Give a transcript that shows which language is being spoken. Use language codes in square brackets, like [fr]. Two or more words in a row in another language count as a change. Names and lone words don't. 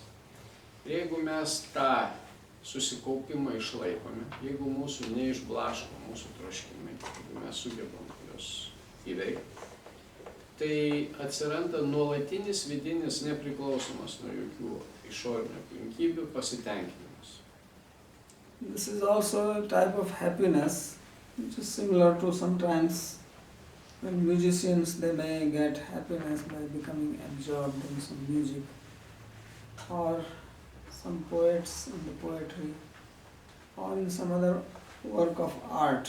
[lt] Ir jeigu mes tą susikaupimą išlaikome, jeigu mūsų neišblaško mūsų troškimai, jeigu mes sugebam juos įveikti, tai atsiranda nuolatinis vidinis nepriklausomas nuo jokių išorinių aplinkybių pasitenkinimas. [en] This is also a type of happiness which is similar to sometimes when musicians they may get happiness by becoming absorbed in some music, or some poets in the poetry, or in some other work of art.